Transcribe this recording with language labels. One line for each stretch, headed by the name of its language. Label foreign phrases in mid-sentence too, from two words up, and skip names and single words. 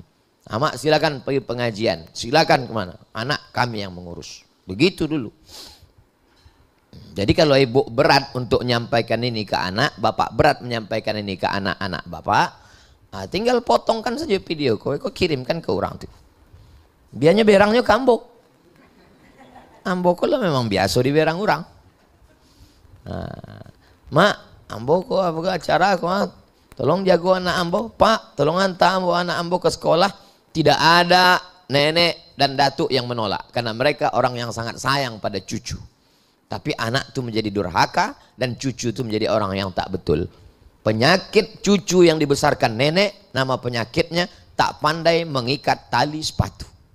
Indonesian: Amak silakan pergi pengajian, silakan kemana? Anak kami yang mengurus. Begitu dulu. Jadi kalau ibu berat untuk menyampaikan ini ke anak, bapak berat menyampaikan ini ke anak-anak bapak, nah tinggal potongkan saja video kau kirimkan ke orang tuh.
Minangkabau: Biasanya berangnya ke Ambo. Ambo kok lah memang biasa di berang orang. Nah, mak, Ambo kok apa acara kok? Tolong jago anak Ambo, Pak. Tolong hantar anak Ambo ke sekolah.
Indonesian: Tidak ada nenek dan datuk yang menolak karena mereka orang yang sangat sayang pada cucu. Tapi anak itu menjadi durhaka dan cucu itu menjadi orang yang tak betul. Penyakit cucu yang dibesarkan nenek, nama penyakitnya tak pandai mengikat tali sepatu.